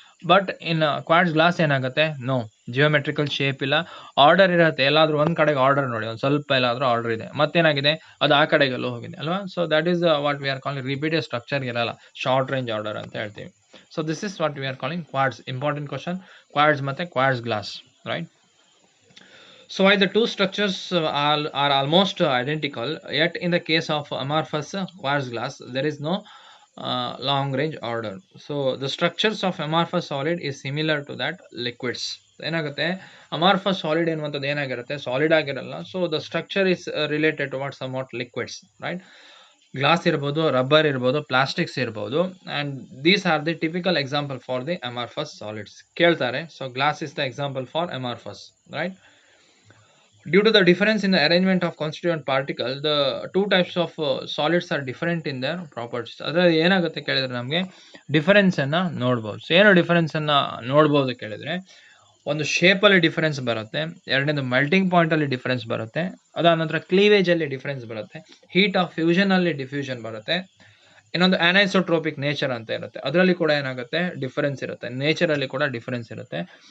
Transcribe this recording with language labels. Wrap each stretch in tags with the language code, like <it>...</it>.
<kn>But in quads glass ಏನಾಗುತ್ತೆ, no geometrical shape ಇಲ್ಲ, order ಇರುತ್ತೆ. ಎಲ್ಲಾದ್ರೂ ಒಂದ್ ಕಡೆಗೆ ಆರ್ಡರ್ ನೋಡಿ, ಒಂದು ಸ್ವಲ್ಪ ಎಲ್ಲಾದ್ರೂ ಆರ್ಡರ್ ಇದೆ, ಮತ್ತೇನಾಗಿದೆ, ಅದು ಆ ಕಡೆಗೆಲ್ಲೋ ಹೋಗಿದೆ ಅಲ್ವಾ?</kn> <en>so that is what we are calling repeated structure ಇರಲ್ಲ, short range order</en> <kn>ಅಂತ ಹೇಳ್ತೀವಿ.</kn> <en>So this is what we are calling quartz. Important question, quartz ಮತ್ತೆ quartz glass, right? So while the two structures are almost identical, yet in the case of amorphous quartz glass, there is no long range order. So the structures of amorphous solid is similar to that liquids.</en> <kn>ಏನಾಗುತ್ತೆ, amorphous solid ಎನ್ನುವಂಥದ್ದು ಏನಾಗಿರುತ್ತೆ, solid ಆಗಿರಲ್ಲ.</kn> <en>So the structure is related to what some what liquids, right?</en> <kn>Glass ಇರ್ಬೋದು, rubber ಇರ್ಬೋದು, plastics ಇರ್ಬೋದು,</kn> <en>And these are the typical example for the amorphous solids. ಕೇಳ್ತಾರೆ, so glass is the example for amorphous, right? Due to the difference in the arrangement of constituent particles, the two types of solids are different in their properties.</en> <kn>ಅದರಲ್ಲಿ ಏನಾಗುತ್ತೆ ಕೇಳಿದ್ರೆ ನಮಗೆ difference ಅನ್ನ ನೋಡ್ಬೋದು. So ಏನು difference ಅನ್ನ ನೋಡ್ಬೋದು ಕೇಳಿದ್ರೆ, ಒಂದು ಶೇಪ್ ಅಲ್ಲಿ ಡಿಫರೆನ್ಸ್ ಬರುತ್ತೆ, ಎರಡನೇದು ಮೆಲ್ಟಿಂಗ್ ಪಾಯಿಂಟ್ ಅಲ್ಲಿ ಡಿಫರೆನ್ಸ್ ಬರುತ್ತೆ, ಅದಾದ ನಂತರ ಕ್ಲೀವೇಜ್ ಅಲ್ಲಿ ಡಿಫರೆನ್ಸ್ ಬರುತ್ತೆ, ಹೀಟ್ ಆಫ್ ಫ್ಯೂಷನ್ ಅಲ್ಲಿ ಡಿಫ್ಯೂಷನ್ ಬರುತ್ತೆ, ಇನ್ನೊಂದು ಅನೈಸೋಟ್ರೋಪಿಕ್ ನೇಚರ್ ಅಂತ ಇರುತ್ತೆ, ಅದರಲ್ಲಿ ಕೂಡ ಏನಾಗುತ್ತೆ, ಡಿಫರೆನ್ಸ್ ಇರುತ್ತೆ, ನೇಚರ್ ಅಲ್ಲಿ ಕೂಡ ಡಿಫರೆನ್ಸ್ ಇರುತ್ತೆ.</kn>